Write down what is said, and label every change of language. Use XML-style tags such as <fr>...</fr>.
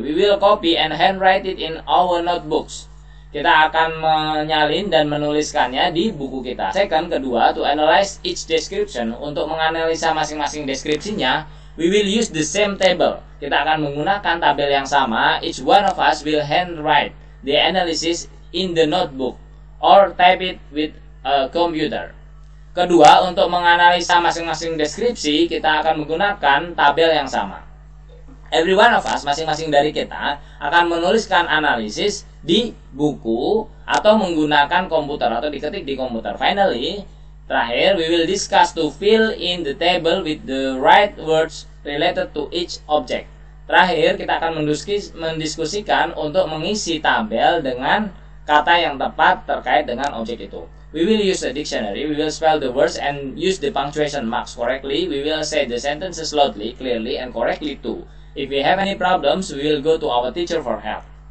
<en>We will copy and handwrite it in our notebooks.</en> <id>Kita akan menyalin dan menuliskannya di buku kita.</id> <en>Second,</en> <id>kedua,</id> <en>to analyze each description.</en> <id>Untuk menganalisa masing-masing deskripsinya,</id> <en>we will use the same table.</en> <id>Kita akan menggunakan tabel yang sama.</id> <en>Each one of us will handwrite the analysis in the notebook or type it with a computer.</en> <id>Kedua, untuk menganalisa masing-masing deskripsi, kita akan menggunakan tabel yang sama.</id> <en>Every one of us,</en> <id>masing-masing dari kita, akan menuliskan analisis di buku atau menggunakan komputer atau diketik di komputer.</id> <en>Finally,</en> <id>terakhir,</id> <en>we will discuss to fill in the table with the right words related to each object.</en> <id>Terakhir, kita akan mendiskusikan untuk mengisi tabel dengan kata yang tepat terkait dengan objek itu.</id> <en>We will use a dictionary. We will spell the words and use the punctuation marks correctly. We will say the sentences loudly, clearly, and correctly too. If we have any problems, we will go to our teacher for help.</en>